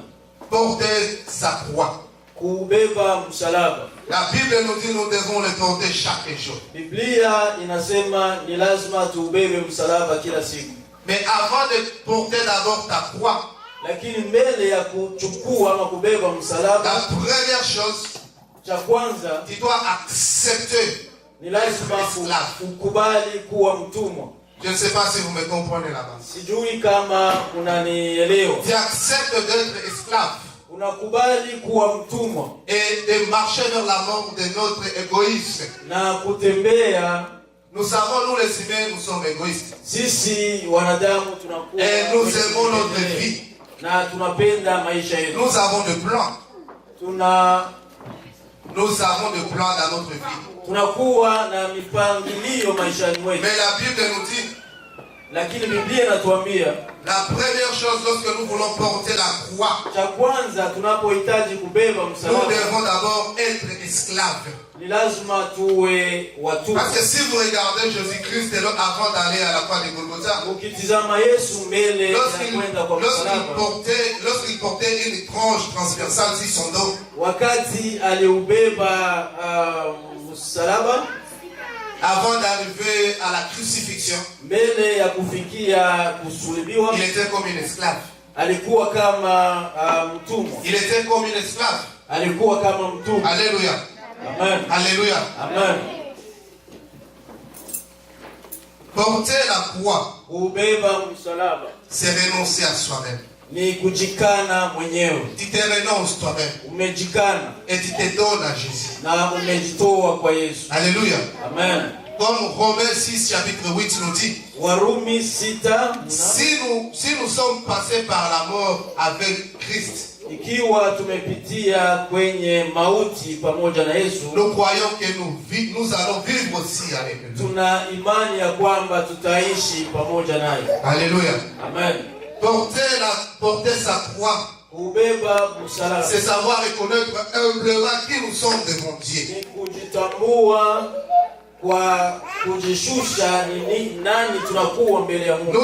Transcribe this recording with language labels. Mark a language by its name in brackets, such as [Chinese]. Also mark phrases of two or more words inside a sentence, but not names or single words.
[French] Porter sa croix. [Swahili] Kubeba msalaba. [French] La Bible nous dit nous devons le porter chaque jour. [Swahili] Biblia inasema ni lazima tuubebe msalaba kila siku. [French] Mais avant de porter d'abord ta croix, [Swahili] Lakini mbele ya kuchukua ama kubeba [French] la [Swahili] msalaba, [French] première chose, [Swahili] cha kwanza [French] tu dois accepter. [Swahili] ni lazima kukubali kuwa mtumwa. [French] Je ne sais pas si vous me comprenez là-bas. [Swahili] Sijui kama unanielewa. [French] Tu acceptes d'être esclave [Swahili] Unakubali kuwa mtumwa [French] et de marcher vers la mort de notre égoïsme. [Swahili] na kutembea. [French] Nous savons, nous les humains, nous sommes égoïstes. [Swahili] Sisi wanadamu tunakuwa [French] Et nous aimons notre vie. [Swahili] na tunapenda maisha yetu. [French] Nous avons de plans. Nous avons de plans dans notre vie. [Swahili] Tunakuwa na mipangilio maishani mwetu. [French] Mais la Bible nous dit, [Swahili] Lakini Biblia inatuambia [French] la première chose lorsque nous voulons porter la croix, [Swahili] cha kwanza tunapohitaji kubeba [French] nous [Swahili] msalaba [French] devons d'abord être esclaves. [Swahili] ni lazima tuwe watumwa. [French] Parce que si vous regardez Jésus-Christ avant d'aller à la croix de Golgotha, [Swahili] Ukitizama Yesu mbele ya kwenda kwa msalaba, [French] lorsqu'il portait une tranche transversale sur son dos, [Swahili] wakati aliubeba msalaba, [French] avant d'arriver à la crucifixion, [Swahili] mbele ya kufikia kusulubiwa, [French] il était comme une esclave. [Swahili] alikuwa kama mtumwa. [French] Il était comme une esclave. [Swahili] Alikuwa kama mtumwa. [French] Alléluia. Amen. Alléluia. Amen. Porter la croix, [Swahili] Kubeba msalaba [French] c'est renoncer à soi-même. [Swahili] ni kujikana mwenyewe. [French] Tu te renonces toi-même [Swahili] Umejikana [French] et tu te donnes à Jésus. [Swahili] na umejitoa kwa Yesu. [French] Alléluia. Amen. Comme Romains 6, chapitre 8 nous dit, [Swahili] Warumi 6, [French] si nous sommes passés par la mort avec Christ, [Swahili] ikiwa tumepitia kwenye mauti pamoja na Yesu, [French] nous croyons que nous allons vivre aussi avec lui. [Swahili] tuna imani ya kwamba tutaishi pamoja naye. [French] Alléluia. Amen. Porter sa croix, [Swahili] Kubeba msalaba [French] c'est savoir reconnaître humblement qui nous sommes devant Dieu. [Swahili] ni kujitambua kwa kujishusha ni nani tunakuwa mbele ya Mungu.